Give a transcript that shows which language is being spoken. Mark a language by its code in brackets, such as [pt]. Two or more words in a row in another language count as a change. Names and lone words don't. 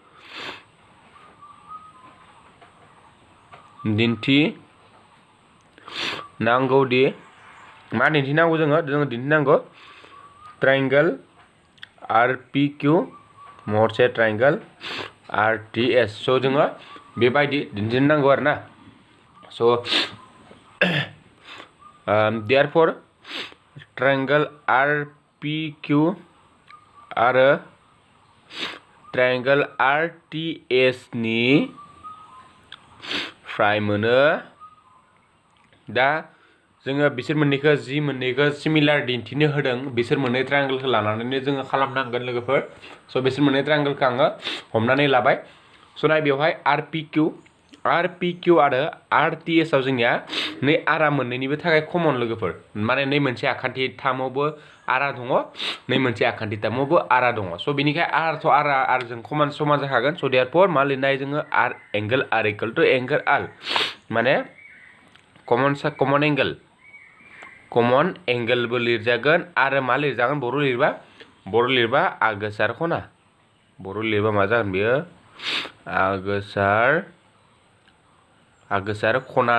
[brx] दिन्थिनांगौदि मा दिन्थिनांगौ जोङो दिन्थिनांगौ ट्रायंगल आर पि किउ महरसे ट्रायंगल आर टि एस स' जोङो बेबायदि दिन्थिनांगौ आरोना स' [en] therefore triangle [brx] RPQ आरो triangle RTS नि फ्राय मोनो दा जोङो बिसोर मोननैखौ सिमिलार दिन्थिनो होदों बिसोर मोननै ट्रायंगलखौ लानानैनो जोङो खालामनांगोन लोगोफोर स' बिसोर मोननै ट्रायंगलखौ आङो हमनानै लाबाय स' नाय बेवहाय RPQ आरो RTS आव जोंनिया नै आरा मोननैनिबो थाखाय कमन लोगोफोर माने नै मोनसे आखान्थि थामावबो आरा दङ नै मोनसे आखान्थि थामावबो आरा दङ स' बेनिखाय आरजों समान जाखागोन स' देयारफर मा लिरनाय जोङो [en] angle R equal to angle R [brx] माने कमन एंगलबो लिरजागोन आरो मा लिरजागोन बर' लिरबा आगोसार खना बर' लिरबा मा जागोन बेयो आगोसार खना